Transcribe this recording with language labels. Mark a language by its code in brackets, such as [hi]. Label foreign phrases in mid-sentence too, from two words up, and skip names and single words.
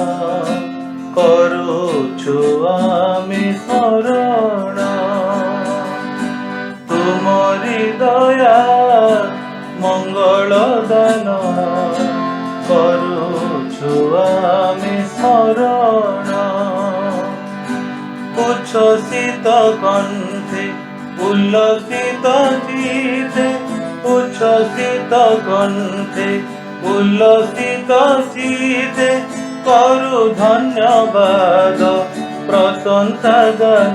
[or] କରୁଛୁ ଆମେ ସ୍ମରଣ। ତୁମରି ଦୟା ମଙ୍ଗଳ ଦାନ କରୁଛୁ ଆମେ ସ୍ମରଣ। [bn] উচ্ছ্বসিত কণ্ঠে উল্লসিত চিতে উচ্ছ্বসিত কণ্ঠে উল্লসিত চিতে করু ধন্যবাদ প্রশংসা গান।